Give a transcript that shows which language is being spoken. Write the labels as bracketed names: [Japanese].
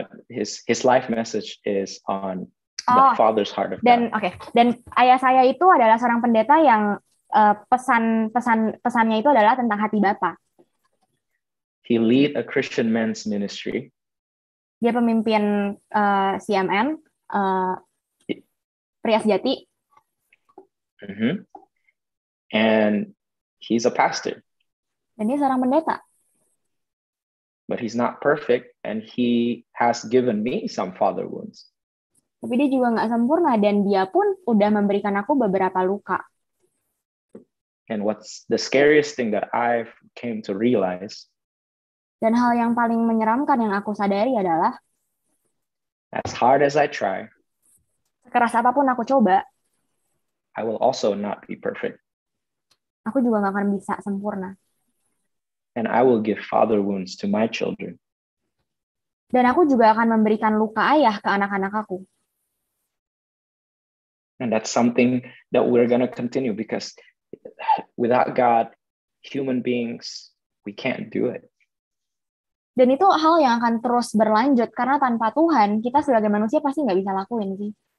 [English] His life message is on the Father's heart of God. [Indonesian] Dan ayah saya itu adalah seorang pendeta yang pesannya itu adalah tentang hati Bapa. [English] He lead a Christian men's ministry. [Indonesian] Dia pemimpin CMN, Pria Sejati. [English] Mm-hmm. And he's a pastor. [Indonesian] Dan dia seorang pendeta. [English] But he's not perfect, and he has given me some father wounds. [Indonesian] Tapi dia juga nggak sempurna, dan dia pun udah memberikan aku beberapa luka. [English] And what's the scariest thing that I've came to realize, [Indonesian] dan hal yang paling menyeramkan yang aku sadari adalah, [English] as hard as I try, [Indonesian] sekeras apapun aku coba, [English] I will also not be perfect. [Indonesian] Aku juga nggak akan bisa sempurna. [English] And I will give father wounds to my children. [Indonesian] Dan aku juga akan memberikan luka ayah ke anak-anak aku. [English] And that's something that we're going to continue, because without God, human beings, we can't do it. [Indonesian] Dan itu hal yang akan terus berlanjut, karena tanpa Tuhan, kita sebagai manusia pasti nggak bisa lakuin sih.